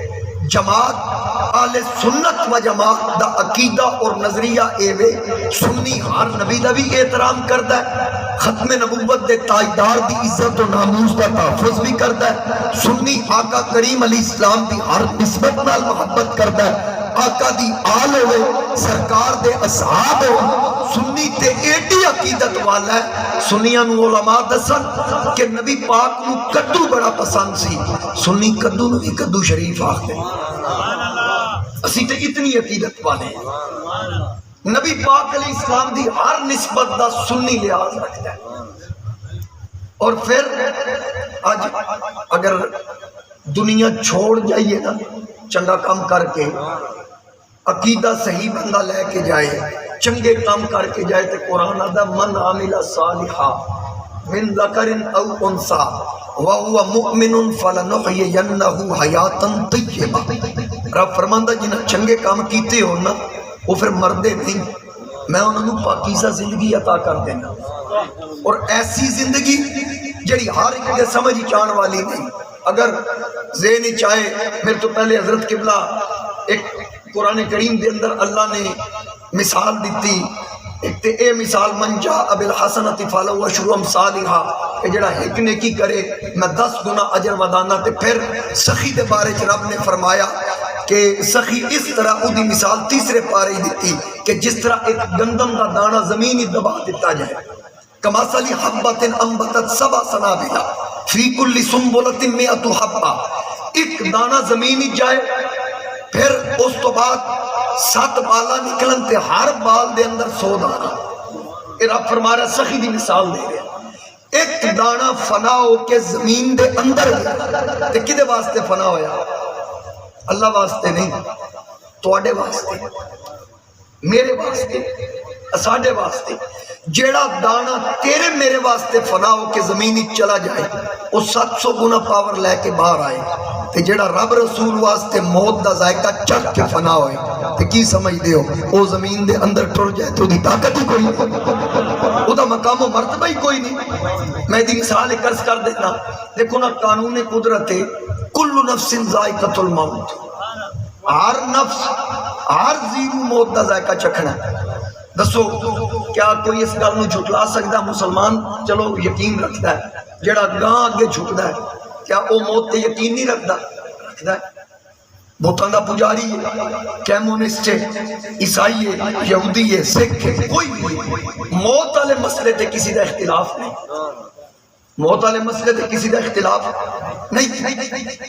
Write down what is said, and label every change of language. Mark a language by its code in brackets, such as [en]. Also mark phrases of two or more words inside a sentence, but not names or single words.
[pa] جماعت اہل سنت و جماعت دا عقیدہ اور نظریہ ایوے، سنی ہر نبی دا بھی احترام کرتا ہے، ختم نبوت دے تاجدار دی عزت و ناموس دا تحفظ بھی کرتا ہے، سنی آقا کریم [ar] علیہ السلام [pa] دی ہر نسبت نال محبت کرتا ہے، آقا دی آل ہوئے، سرکار دے اصحاب ہو، سنی تے ایڈی عقیدت والا ہے۔ سنیاں نو علماء دسن کہ نبی پاک نو کدو بڑا پسند سی، سنی کدو نو بھی کدو شریف آخر اسی تے اتنی عقیدت والے ہیں۔ نبی پاک [ar] علیہ السلام [pa] دی ہر نسبت دا سنی لحاظ رکھتا ہے۔ اور پھر آج اگر دنیا چھوڑ جائیے نا چنگا کام کر کے، عقیدہ صحیح بندہ لے کے جائے، چنگے کام کر کے جائے، تو قرآن آدھا [ar] من عامل صالحا من ذکر او انسا وہو مؤمن فلنحیینہ حیاتا طیبہ۔ [pa] رب فرماندہ جنہاں چنگے کام کیتے ہو نا وہ پھر مردے نہیں، میں انہوں پاکیزہ زندگی عطا کر دینا، اور ایسی زندگی جڑی ہر ایک کے سمجھ چان والی نہیں۔ اگر ذہن چاہے، میرے تو پہلے حضرت قبلہ ایک قرآن کریم دے اندر اللہ نے مثال دیتی، ایک تے اے مثال [ar] من جاء بالحسنۃ فلہ عشر امثالھا، [pa] کہ جڑا ایک نیکی کرے میں 10 گنا اجر ودانا۔ تے پھر سخی دے بارے چ رب نے فرمایا کہ سخی اس طرح او دی مثال تیسرے پارے ہی دیتی کہ جس طرح ایک گندم دا دانہ زمین ہی دبا دیتا جائے، [ar] کمثل حبۃ انبتت سبع سنابل فی کل سنبلۃ مئۃ حبۃ، [pa] ایک دانہ زمین ہی جائے، پھر اس تو بعد 7 بالا نکلن تے ہر بال دے اندر 100 دانہ۔ یہ رب فرما رہا سخی دی مثال دے رہے، ایک دانہ فنا ہو کے زمین دے اندر گیا، تے کدے واسطے فنا ہویا؟ اللہ واسطے نہیں، تواڈے واسطے، میرے واسطے، ساڈے واسطے۔ جیڑا دانہ تیرے میرے واسطے فنا ہو کے زمینی چلا جائے وہ 700 گنا پاور لے کے باہر آئے، تے جیڑا رب رسول واسطے موت دا ذائقہ چکھ کے فنا ہوئے تے کی سمجھ دے ہو وہ زمین دے اندر ٹر جائے تو دی طاقت ہی کوئی نہیں، وہ دا مقام و مرتبہ ہی کوئی نہیں۔ میں دی مثال ایک عرض کر دینا، دیکھو نا قانون قدرت ہے، [ar] کل نفس ذائقۃ الموت، [pa] ہر نفس ہر زیرو موت دا ذائقہ چکھنا ہے۔ دسو کیا کوئی اس گل نو جھٹلا سکتا؟ [ur] مسلمان چلو یقین رکھتا ہے، [pa] جڑا گاں اگے جھکتا ہے کیا وہ موت تے یقین نہیں رکھتا؟ [ur] رکھتا ہے۔ [pa] بتاں دا پجاری ہے، کمیونسٹ ہے، عیسائی ہے، یہودی ہے، سکھ ہے، کوئی بھی موت والے مسئلے تے کسی دا اختلاف نہیں، موت والے مسئلے تے کسی دا اختلاف نہیں۔